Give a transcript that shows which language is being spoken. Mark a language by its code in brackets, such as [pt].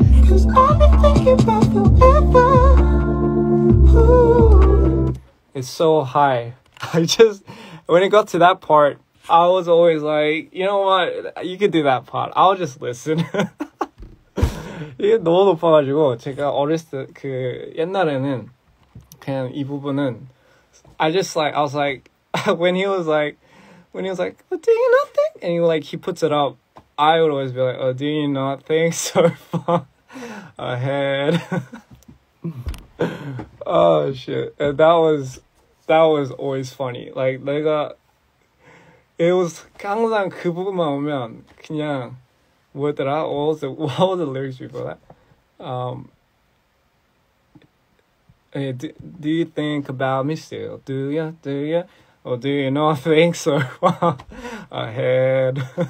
[en] Cause I've been thinking about forever. Ooh. It's so high. When it got to that part, I was always like, you know what? You could do that part. I'll just listen. [ko] 이게 너무 높아가지고 제가 어렸을 때 옛날에는 그냥 이 부분은 [en] I was like, when he was like, oh, do you not think? And he puts it up. I would always be like, oh, do you not think so far ahead? Oh shit. And that was always funny. Like it was [ko] 항상 그 부분만 오면 그냥 뭐였더라? [en] What was the lyrics before that? Hey, do you think about me still? Do ya? Or do you not think so far ahead?